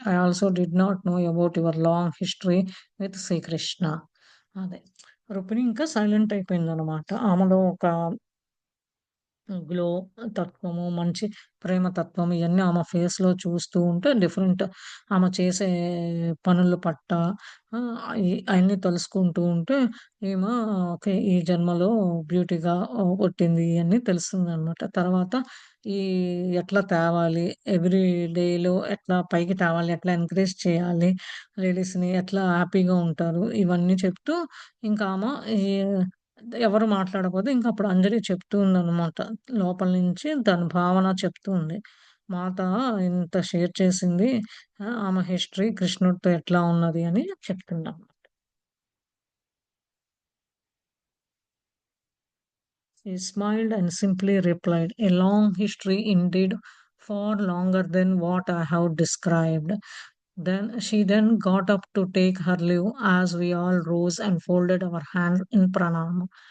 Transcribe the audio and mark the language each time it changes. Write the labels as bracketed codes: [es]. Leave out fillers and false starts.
[en] I also did not know about your long history with Sri Krishna." [te] అదే. రుక్మిణి ఇంకా silent అయిపోయిందనమాట. ఆమెలో ఒక గ్లో తత్వము, మంచి ప్రేమ తత్వం ఇయన్నీ ఆమె ఫేస్‌లో చూస్తూ ఉంటే డిఫరెంట్ ఆమె చేసే పనుల పట్ల అయన్నీ తలుసుకుంటూ ఉంటే ఈమె ఓకే. ఈ జన్మలో బ్యూటీగా పుట్టింది అని తెలుస్తుందనమాట. తర్వాత ఈ ఎట్లా తేవాలి, ఎవ్రీ డేలో ఎట్లా పైకి తేవాలి, ఎట్లా ఎంకరేజ్ చేయాలి, లేడీస్‌ని ఎట్లా హ్యాపీగా ఉంటారు, ఇవన్నీ చెప్తూ ఇంకా ఆమె ఈ ఎవరు మాట్లాడకపోతే ఇంకప్పుడు అంజలి చెప్తూ ఉందనమాట. లోపల నుంచి తన భావన చెప్తూ ఉంది. మాత ఇంత షేర్ చేసింది. ఆమె హిస్టరీ కృష్ణుడితో ఎట్లా ఉన్నది అని చెప్తుందనమాట. [en] He smiled and simply replied, "A long history indeed, far longer than what I have described." Then she got up to take her leave as we all rose and folded our hands in pranam.